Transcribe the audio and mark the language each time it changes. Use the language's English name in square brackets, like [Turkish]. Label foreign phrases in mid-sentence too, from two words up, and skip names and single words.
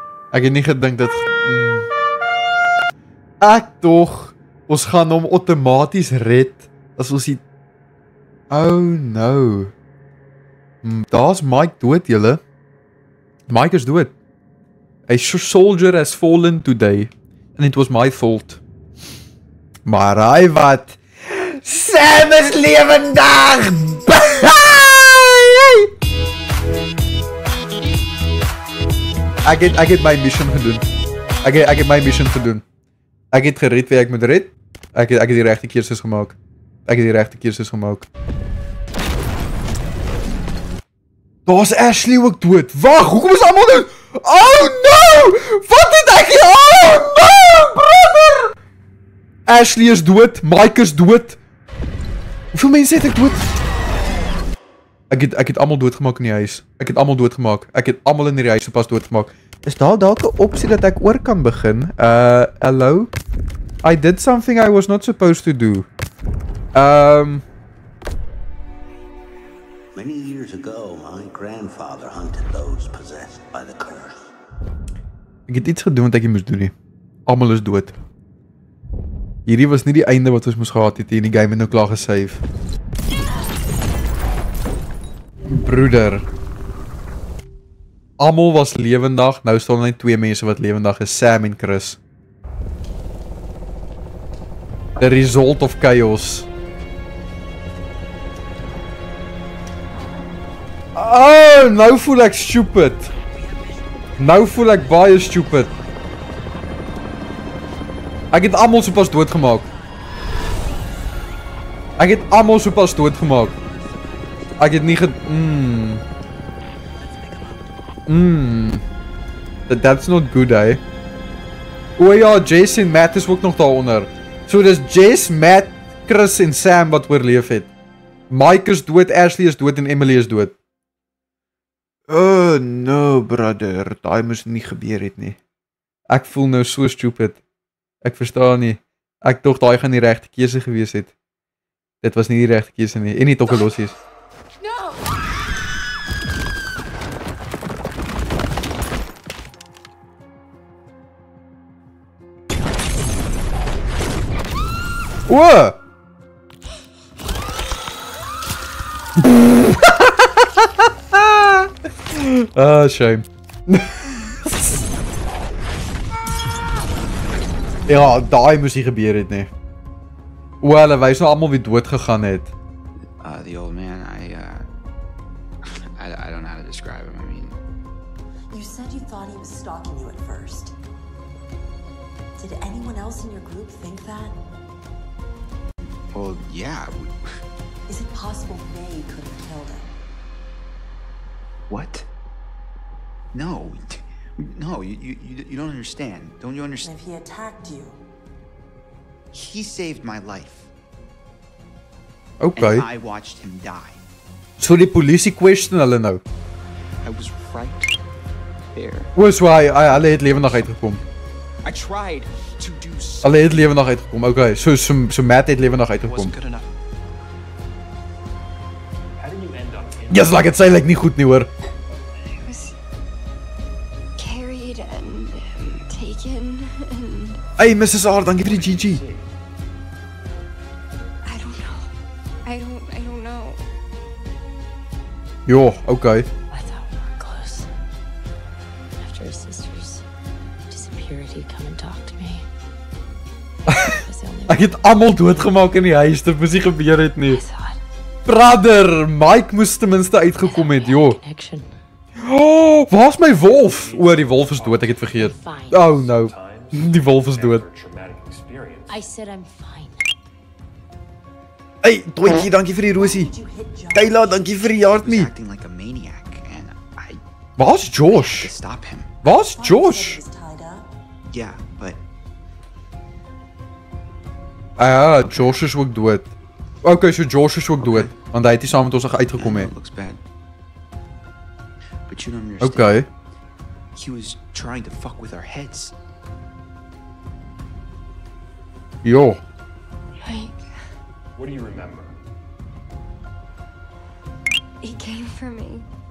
[Afrikaans] Ek het nie gedink dit... Ek tog, ons gaan hom outomaties red, as ons die... [English] Oh no. [Afrikaans] Daar's Mike dood, julle. Mike is dood. [English] A soldier has fallen today, and it was my fault. [Afrikaans] Maar hy wat... Sam is lewendig! Ek het my mission gedoen. Ek het my mission gedoen. Ek het gered wie ek moet red. Ek het die regte keuses gemaak. Daar's Ashley ook dood. Wag, hoekom is almal dood? [English] Oh no! [Afrikaans] Wat het ek hier? [English] Oh no, brother! [Afrikaans] Ashley is dood, Mike is dood. Hoeveel mense het ek dood? Ek het almal doodgemaak in die huis. Ek het almal in die huis pas doodgemaak. Is daar dalk 'n opsie dat ek oor kan begin? [English] Hello? I did something I was not supposed to do. Many years ago, my grandfather hunted those possessed by the curse. [Afrikaans] Ek het iets gedoen wat ek nie moes doen nie. Almal is dood. Hierdie was nie die einde wat ons moes gehad het hier in die game het nou klaar gesave. Broeder. Almal was lewendig, nou staan net 2 mense wat lewendig is, Sam en Chris. [English] The result of chaos. [Afrikaans] Oh, nou voel ek stupid. Nou voel ek baie stupid. Ek het almal sopas doodgemaak. Ek het nie [English] That's not good, eh? [Afrikaans] O ja, Jess en Matt is ook nog daaronder. So dis Jess, Matt, Chris en Sam wat oorleef het. Mike is dood, Ashley is dood en Emily is dood. [English] Oh no, brother. [Afrikaans] Daai moes nie gebeur het nie. Ek voel nou so stupid. Ek verstaan nie. Ek tog daai gaan die regte keuse gewees het. Dit was nie die regte keuse nie. En nie tokkelosies. [English] No! Whoa! Ah, shame. [Afrikaans] Ja, daai moes nie gebeur het nie. O, hulle wys nou almal wie dood gegaan het. [English] The old man, I don't know how to describe him. I mean, you said you thought he was stalking you at first. Did anyone else in your group think that? well, yeah. Is it possible they could have killed him? What? No, you don't understand. Don't you And understand? if he attacked you, He saved my life, Okay. and I watched him die. [Afrikaans] So die polisie question hulle nou. [English] I was right there. [Afrikaans] O, so hulle het lewendig uitgekom. [English] I tried to do something. [Afrikaans] Hulle het lewendig uitgekom. [English] Okay, so [Afrikaans] Matt het lewendig uitgekom. [English] Wasn't good enough. How did you end up in Yes, like [Afrikaans] het sê like nie goed nie hoor. [English] I was carried and taken and Hey, Mrs. [Afrikaans] R, dankie vir die GG. [English] I don't know. I don't know. [Afrikaans] Jo, okay. [English] I thought we were close. After his sister's disappeared, he'd come and talk to me. It was the only [Afrikaans] Ek het almal doodgemaak in die huis, dit moes nie gebeur het nie. [English] I thought. [Afrikaans] Brother, Mike moes ten minste uitgekom het, jo. [English] Connection. [Afrikaans] Oh, waar's my wolf? O, die wolf is dood, ek het vergeet. [English] Fine. Oh no. [Afrikaans] Die wolf is dood. [English] traumatic experience? I said I'm fine. [Afrikaans] Hey, Toetjie, dankie vir die rosie. [English] did you hit John? [Afrikaans] Kayla, dankie vir die hart [English] He was [Afrikaans] nie. [English] acting like a maniac, and I [Afrikaans] Waar's [English] had [Afrikaans] Josh? [English] to stop him. [Afrikaans] Waar's [English] Thought you said [Afrikaans] Josh? [English] he was tied up. Yeah, but [Afrikaans] Ah, Josh is ook dood. [English] Okay, so [Afrikaans] Josh is ook dood, want hy het nie saam met ons uitgekom [English] I know [Afrikaans] het. [English] it looks bad. But you don't understand. Okay. He was trying to fuck with our heads. [Afrikaans] Jo. [English] Mike, What do you remember? he came for me.